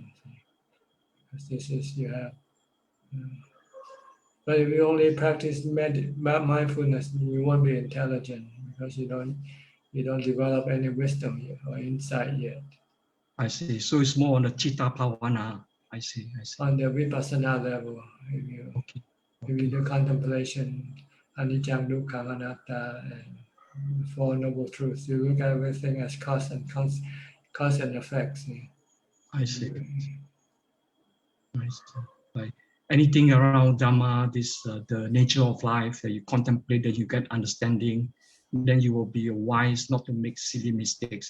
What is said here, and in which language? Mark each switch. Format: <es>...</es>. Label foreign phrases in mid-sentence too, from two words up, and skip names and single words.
<en>Because this is you have. But if you only practice mindfulness, you won't be intelligent, because you don't develop any wisdom yet, or insight yet. I see. So it's more on the</en> <pi>Chitta Bhavana.</pi> <en>I see. On the vipassana level, if you do contemplation,</en> <pi>anicca, dukkha, anatta,</pi> <en>and Four Noble Truths, you look at everything as cause and effects. I see. Like anything around Dhamma, this the nature of life that you contemplate, that you get understanding, then you will be wise not to make silly mistakes.</en>